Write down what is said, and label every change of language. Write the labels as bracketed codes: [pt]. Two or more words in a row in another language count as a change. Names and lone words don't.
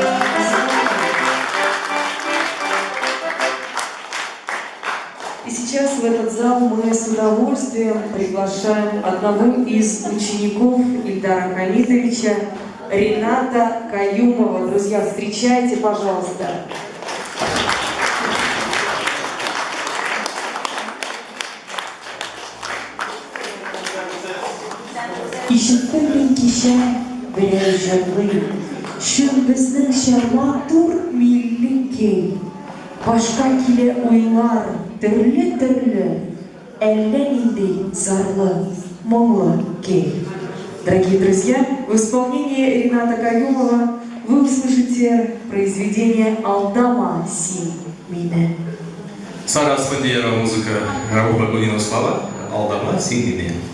[ru] И сейчас в этот зал мы с удовольствием приглашаем одного из учеников Ильдара Хамитовича, Рената Каюмова. Друзья, встречайте, пожалуйста. [tt] Ишеттем кеше берәй җырлый, шул безнең чарма тур милли кей. Башка килә уйлар төрле-төрле, әллә нинди зарлы, моңлы кей. [ru] Дорогие друзья, в исполнении Рената Каюмова вы услышите произведение «Алдама син мине». Сара Спандиера, музыка Рауфа Багунина, слова «Алдама син мине».